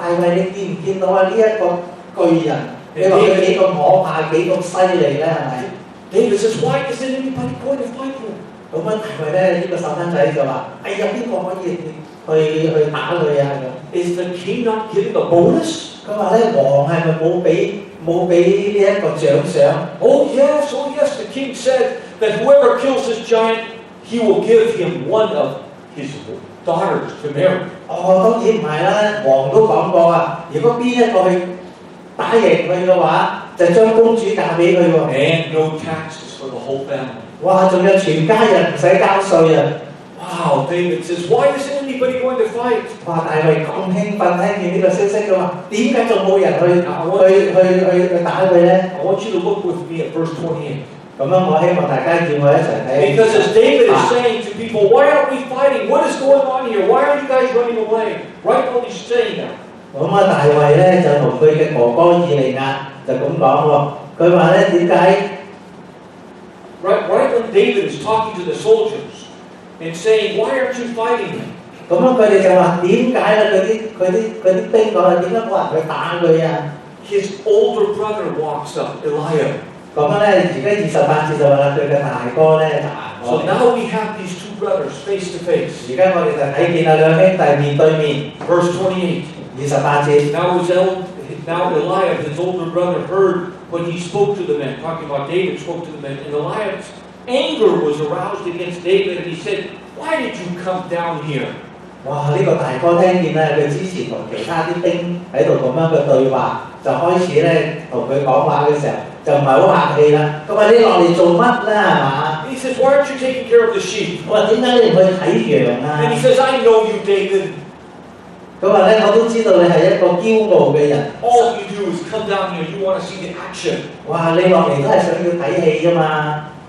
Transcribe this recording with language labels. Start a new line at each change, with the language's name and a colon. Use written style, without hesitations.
Cantonese: 大衛，你見唔見到啊？呢一個巨人，你話佢幾咁可怕，幾咁犀利咧？係咪
English: ？David says, "Why isn't anybody going to fight him?"
Cantonese: 咁啊，大衛咧呢個細蚊仔就話：哎呀，邊個可以去打佢啊？咁
English: Is the king not giving a bonus?
Cantonese: 佢話咧，王係咪冇俾呢一個獎賞
English: Oh yes, the king said that whoever kills this giant, he will give him one of his daughters to marry.
Cantonese: 當然唔係啦，王都講過啊，如果邊一個去打贏佢嘅話，就將公主嫁俾佢喎。
English: And no taxes for the whole family. 哇！
Cantonese: 仲有全家人唔使交稅啊！
English: Wow, David says, why isn't anybody going to fight?
Cantonese: 哇！大衛咁興奮，聽見呢個消息嘅嘛，點解仲冇人去打佢咧
English: I want you to look with me at verse 28.
Cantonese: 咁樣我希望大家叫我一齊睇。
English: Because as David is saying to people, why aren't we fighting? What is going on here? Why are you guys running away? Right while he's saying that.
Cantonese: 咁啊，大衛咧就同佢嘅哥哥以利亞就咁講喎，佢話咧點解？ Right when David is talking to the soldiers and saying, why aren't you fighting him? 咁樣佢哋就話點解咧？佢啲兵講係點解冇人去打佢啊？
English: His older brother walks up, Eliab.
Cantonese: 咁樣咧，而家28節就話啦，佢嘅大哥咧就行過
English: So
Cantonese: 嚟。
English: now we have these two brothers face to face.
Cantonese: 而家我哋就睇見啊兩兄弟面對面。
English: Verse 28.
Cantonese: 28節。
English: Now Eliab, his older brother, heard when he spoke to the men, talking about David spoke to the men, and Eliab's anger was aroused against David, and he said, "Why did you come down here?"
Cantonese: 哇！呢、個大哥聽見咧，佢之前同其他啲兵喺度咁樣嘅對話，就開始咧同佢講話嘅時候，就唔係好客氣啦。佢話：你落嚟做乜啦？係嘛？
English: He says, "Why aren't you taking care of the sheep?"
Cantonese: 我話：點解你唔去睇羊啊？
English: And he says, "I know you, David.
Cantonese: 佢話咧：我都知道你係一個驕傲嘅人。
English: All you do is come down here. You want to see the action." 哇！
Cantonese: 你落嚟都係想要睇戲啫嘛。